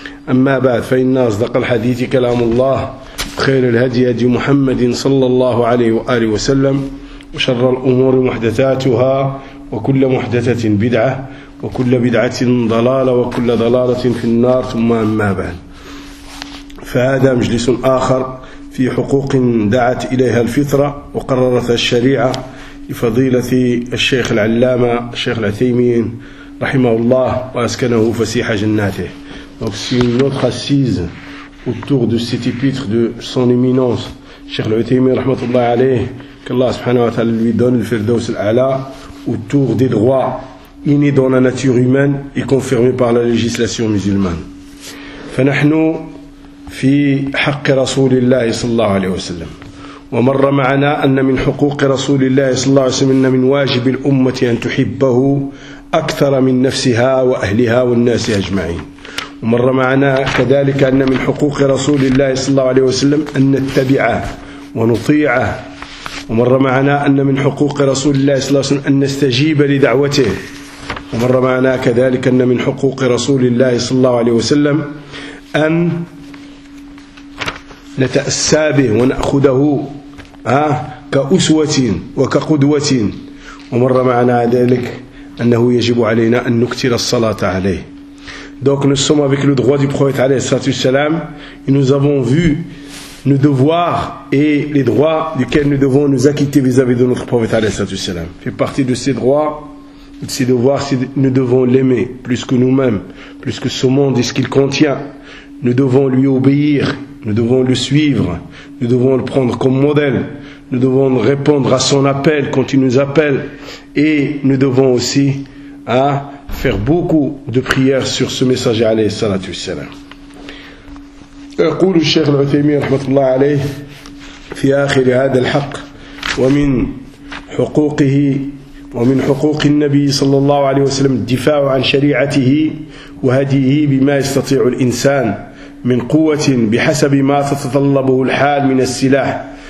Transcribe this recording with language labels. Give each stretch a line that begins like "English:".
Arabic: أما بعد، فإن أصدق الحديث كلام الله، خير الهدي هدي محمد صلى الله عليه وآله وسلم، وشر الأمور محدثاتها، وكل محدثة بدعة، وكل بدعة ضلالة، وكل ضلالة في النار. ثم أما بعد، فهذا مجلس آخر في حقوق دعت إليها الفطرة وقررتها الشريعة لفضيلة الشيخ العلامة الشيخ العثيمين رحمه الله وأسكنه فسيح جناته.
French: Donc c'est une autre assise autour de cet épître de son éminence, Cheikh Al-Uthaymeen rahmatullah alayh, qu'Allah subhanahu wa ta'ala lui donne le firdaus al-a'la, autour des droits innés dans la nature humaine et confirmés par la législation musulmane.
Arabic: فَنَحْنُ فِي حَقِّ رَسُولِ اللَّهِ صَلَّى اللَّهُ عَلَيْهِ وَسَلَّمُ وَمَرَّ مَعَنَا أَنَّ مِنْ حُقُوقِ رَسُولِ اللَّهِ صَلَّى اللَّهُ عَلَيْهِ وَسَلَّمُ مِنْ وَاجِبِ الْأُمَّةِ أَنْ تُحِبَّهُ أَكْثَرَ مِنْ نَفْسِهَا وَأَهْلِهَا وَالنَّاسِ أَجْمَعِينَ. ومر معنا كذلك أن من حقوق رسول الله صلى الله عليه وسلم أن نتبعه ونطيعه. ومر معنا أن من حقوق رسول الله صلى الله عليه وسلم أن نستجيب لدعوته. ومر معنا كذلك أن من حقوق رسول الله صلى الله عليه وسلم أن نتأسى به ونأخذه كأسوة وكقدوة. ومر معنا ذلك أنه يجب علينا أن نكثر الصلاة عليه.
French: Donc nous sommes avec le droit du prophète alayhi salam, et nous avons vu nos devoirs et les droits duquels nous devons nous acquitter vis-à-vis de notre prophète alayhi salam. Fait partie de ces droits, de ces devoirs, c'est nous devons l'aimer plus que nous-mêmes, plus que ce monde et ce qu'il contient. Nous devons lui obéir, nous devons le suivre, nous devons le prendre comme modèle, nous devons répondre à son appel quand il nous appelle, et nous devons aussi faire beaucoup de prières sur ce messager alayhi salatu wassalam.
Arabic: يقول الشيخ العثيمين رحمه الله عليه في اخر هذا الحق ومن حقوقه ومن حقوق النبي صلى الله عليه وسلم الدفاع عن شريعته وهديه بما يستطيع الانسان من قوه بحسب ما تتطلبه الحال من السلاح.